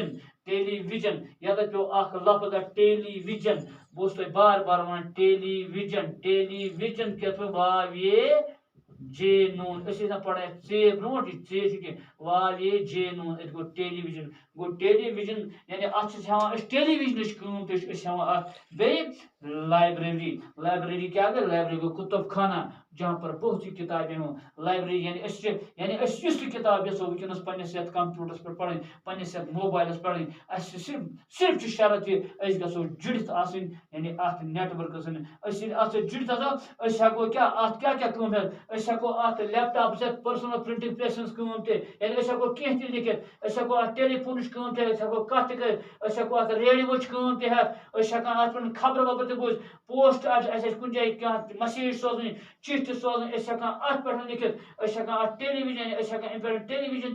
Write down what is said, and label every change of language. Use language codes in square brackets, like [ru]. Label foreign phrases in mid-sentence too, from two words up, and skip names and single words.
[ks] وِجن یتھ پیٚو اکھ لفظ ٹیلی وِجن بہٕ اوسُس تۄہہِ بار بار ونان ٹیلی وِجن کیٛاہ واوے جے نون أسۍ ٲسۍ پران ژے برونٛٹھ یہِ ژے چھُ کینٛہہ واوے جے نون اتہِ گوٚو ٹیلی وِجن گوٚو ٹیلی وِجن یعنی اتھ چھِ ہٮ۪وان أسۍ ٹیلی وِجنٕچ کٲم تہِ چھِ أسۍ ہٮ۪وان اتھ بیٚیہِ لایبریری کیٛاہ گٔے لایبریری گوٚو کُتُب خانہ [ur] جہاں پر بہت سی کتابیں ہوں [ks] لائبریری یعنی أسۍ یُس تہِ کتاب یژھو وٕنکیٚنس پننس یتھ کمپیوٹرس پٮ۪ٹھ پرٕنۍ پننس یتھ موبایلس پرٕنۍ اَسہِ صرف چھُ شرط یہِ أسۍ گژھو جُڑِتھ آسٕنۍ یعنی اتھ نیٹ ورکس سۭتۍ أسۍ ییٚلہِ اتھ سۭتۍ جُڑِتھ آسو أسۍ ہٮ۪کو اتھ کیٛاہ کٲم ہٮ۪تھ أسۍ ہٮ۪کو اتھ لیپ ٹاپس ہٮ۪تھ [en] personal printing press [ks] ہٕنٛز کٲم تہِ یعنی أسۍ ہٮ۪کو کینٛہہ تہِ لیکھِتھ أسۍ ہٮ۪کو اتھ ٹیلی فونٕچ کٲم تہِ ہٮ۪تھ أسۍ ہٮ۪کو کتھ تہِ کٔرِتھ أسۍ ہٮ۪کو اتھ ریڈیوٕچ کٲم تہِ ہٮ۪تھ أسۍ چھِ ہٮ۪کان اتھ پٮ۪ٹھ خبرٕ وبرٕ تہِ بوٗزِتھ پوسٹ اَسہِ آسہِ کُنہِ جایہِ کانٛہہ مسیج سوزٕنۍ چِٹھۍ تہِ سوزٕنۍ أسۍ ہٮ۪کان اتھ پٮ۪ٹھ لیکھِتھ أسۍ ہٮ۪کان اتھ ٹیلی وِجن أسۍ ہٮ۪کان امہِ پٮ۪ٹھ ٹیلی وِجن